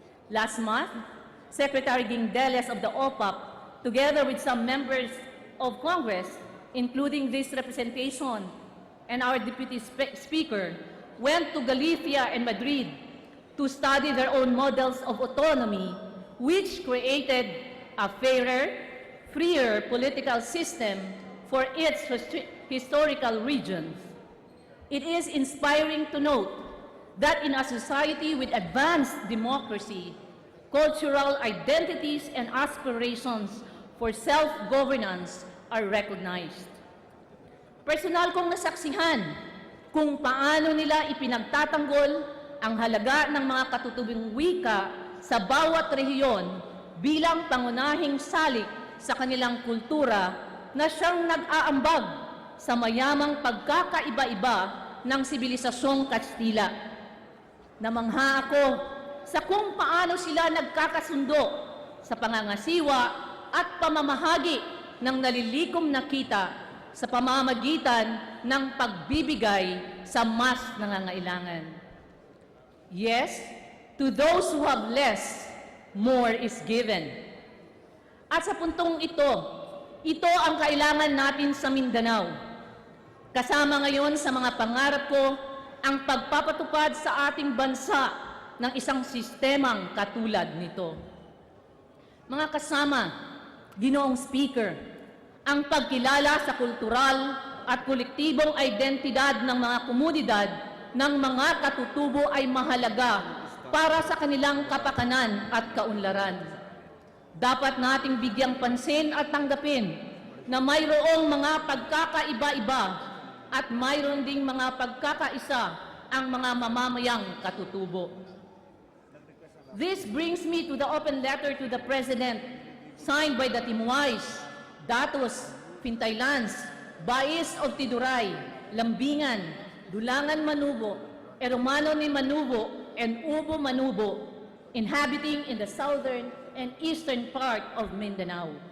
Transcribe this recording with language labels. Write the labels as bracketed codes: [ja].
[en] Last month, Secretary Gindeles of the OPAP, together with some members of Congress, including this representation and our Deputy Speaker, went to Galicia and Madrid to study their own models of autonomy, which created a fairer, freer political system for its historical regions. It is inspiring to note that in a society with advanced democracy, cultural identities and aspirations for self-governance are recognized. [tl] Personal kong nasaksihan kung paano nila ipinagtatanggol ang halaga ng mga katutubong wika sa bawat rehiyon bilang pangunahing salik sa kanilang kultura na siyang nag-aambag sa mayamang pagkakaiba-iba ng sibilisasyong Kastila. Namangha ako sa kung paano sila nagkakasundo sa pangangasiwa at pamamahagi ng nalilikom na kita sa pamamagitan ng pagbibigay sa mas nangangailangan. [en] Yes, to those who have less, more is given. [tl] At sa puntong ito ang kailangan natin sa Mindanao. Kasama ngayon sa mga pangarap ko ang pagpapatupad sa ating bansa ng isang sistemang katulad nito. Mga kasama, Ginoong Speaker, ang pagkilala sa kultural at kolektibong identidad ng mga komunidad ng mga katutubo ay mahalaga para sa kanilang kapakanan at kaunlaran. Dapat nating bigyang pansin at tanggapin na mayroong mga pagkakaiba-iba at mayroon ding mga pagkakaisa ang mga mamamayang katutubo. [en] This brings me to the open letter to the President signed by the Timuays, Datos, Pintaylans, Bais of Tiduray, Lambingan, Dulangan Manubo, Eromano ni Manubo, and Ubo Manubo, inhabiting in the southern and eastern part of Mindanao.